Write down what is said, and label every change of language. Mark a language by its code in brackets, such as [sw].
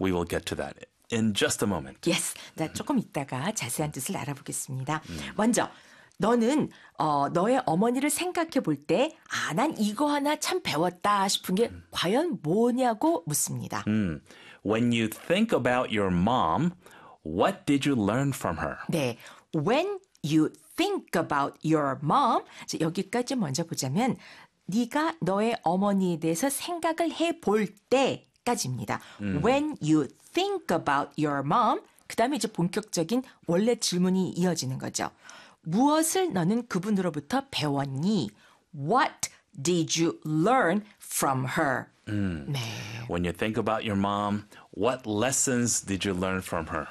[en] we will get to that in just a moment. Yes. [ko] 나 조금 있다가 자세한 뜻을 알아보겠습니다. 먼저 너는 너의 어머니를 생각해 볼 때, 아, 난 이거 하나 참 배웠다 싶은 게 과연 뭐냐고 묻습니다. [en] When you think about your mom, what did you learn from her? [ko] 네, [en] when you think about your mom, [ko] 여기까지 먼저 보자면 네가 너의 어머니에 대해서 생각을 해볼 때까지입니다. [en] When you think about your mom, [ko] 그다음에 이제 본격적인 원래 질문이 이어지는 거죠. 무엇을 너는 그분으로부터 배웠니? [en] What did you learn from her? 네. When you think about your mom, what lessons did you learn from her?